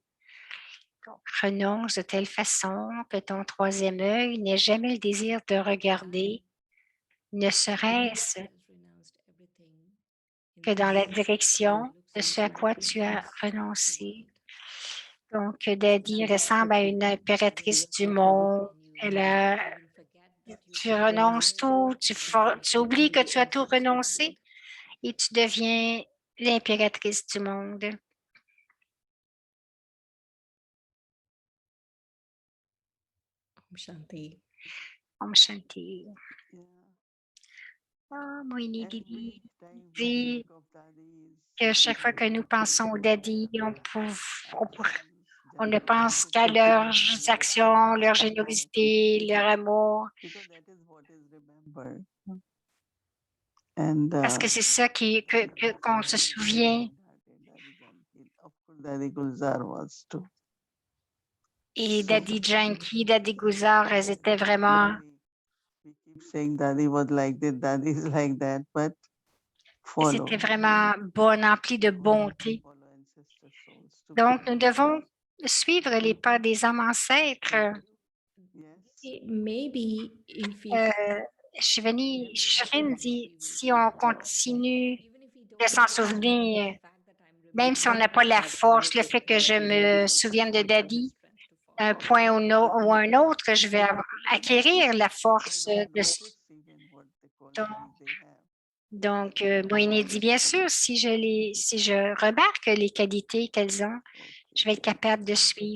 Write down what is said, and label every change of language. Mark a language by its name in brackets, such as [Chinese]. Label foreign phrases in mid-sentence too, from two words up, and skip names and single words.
[French] Donc, renonce de telle façon que ton troisième œil n'ait jamais le désir de regarder, ne serait-ce que dans la direction de ce à quoi tu as renoncé. Donc, Daddy ressemble à une impératrice du monde. Tu renonces tout, tu oublies que tu as tout renoncé et tu deviens l'impératrice du monde. [Sanskrit] ॐ शान्ति. ॐ शान्ति. [French] Moini Didi dit que chaque fois que nous pensons au Daddy, on ne pense qu'à leurs actions, leur générosité, leur amour. Parce que c'est ça qu'on se souvient. Et Daddy Janki, Daddy Guzar, elles étaient vraiment... C'était vraiment bon, empli de bonté. Donc, nous devons suivre les pas des hommes ancêtres. [English] Maybe if we [French] Shivani dit, si on continue de s'en souvenir, même si on n'a pas la force, le fait que je me souvienne de Daddy, un point ou un autre, je vais acquérir la force de... Donc, Moïni dit, bien sûr, si je remarque les qualités qu'elles ont, je vais être capable de suivre.